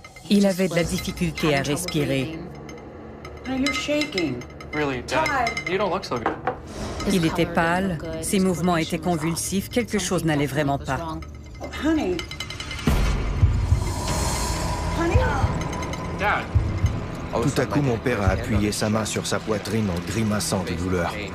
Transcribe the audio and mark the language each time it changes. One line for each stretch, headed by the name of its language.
French: Il avait de la difficulté à respirer.
English: Honey, you're shaking. Really, Dad, you don't look so good.
French: Il était pâle, ses mouvements étaient convulsifs, quelque chose n'allait vraiment pas.
English: Oh, honey. Honey? Dad.
French: Tout à coup, mon père a appuyé sa main sur sa poitrine en grimaçant de douleur.